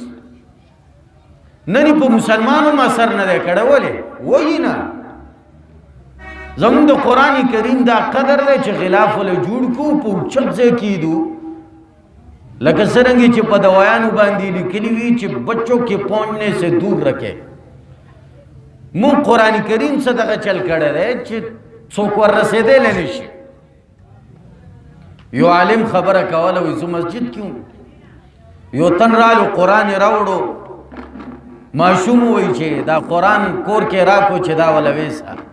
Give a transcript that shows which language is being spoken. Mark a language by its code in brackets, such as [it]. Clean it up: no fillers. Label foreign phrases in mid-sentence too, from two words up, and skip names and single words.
[ps] نن په مسلمانو ما اثر نه دی کړی. ولې؟ وایي نه زمونږ د قرآن کریم دا قدر دی چې غلاف وله جوړ کړو، په اوچت ځای کېدو، لکه څرنګه چې په دوایانو باندې لیکلي وي چې [ur] بچوں کے پہنچنے سے دور رکھے. [ps] مونږ قرآن کریم څه دغه چل کړی دی چې څوک ور رسېدلی نه شي. یو عالم خبره کوله، وایي زه مسجد کې وم، یو تن رالو قرآن یې راوړو، ماشوم وایي چې دا قرآن کور کې راکړو چې دا وله ویسه.